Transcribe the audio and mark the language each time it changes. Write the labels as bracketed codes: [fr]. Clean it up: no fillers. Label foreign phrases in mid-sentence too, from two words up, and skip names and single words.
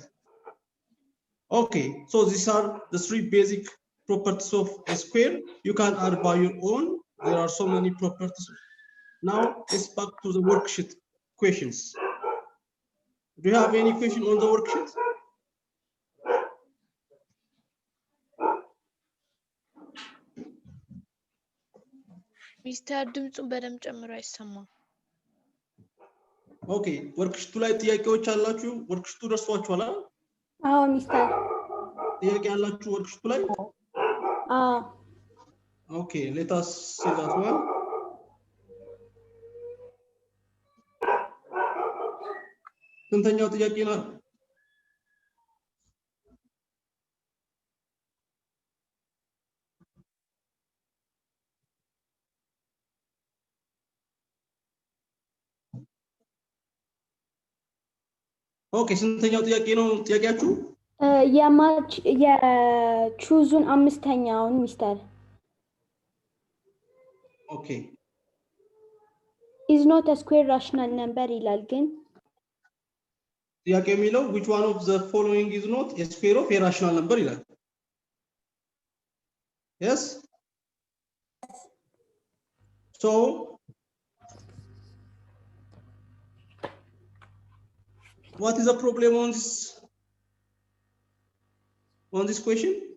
[en] Okay, so these are the 3 basic properties of a square. You can add by your own. There are so many properties. Now let's back to the worksheet questions. Do you have any question on the worksheet? [am] ሚስተር ድምፁን በደምብ ጨምሮ አይሰማም። ኦኬ ወርክሽቱ ላይ ጥያቄዎች አላችሁ? ወርክሽቱ ደርሷችኋል አይደል? አዎ ሚስተር። ጥያቄ ያላችሁ ወርክሽቱ ላይ? አዎ። [en] ኦኬ let us see that one. [am] ስንተኛው ጥያቄ ነው? ኦኬ ስንተኛው ጥያቄ ነው ጥያቄያችሁ? የማች የቹዙን አምስተኛውን ሚስተር ኦኬ [en] is not a square rational number ይላል ግን [am] ጥያቄ የሚለው [en] which one of the following is not a square of a rational number ይላል። Yes? So what is the problem on this question?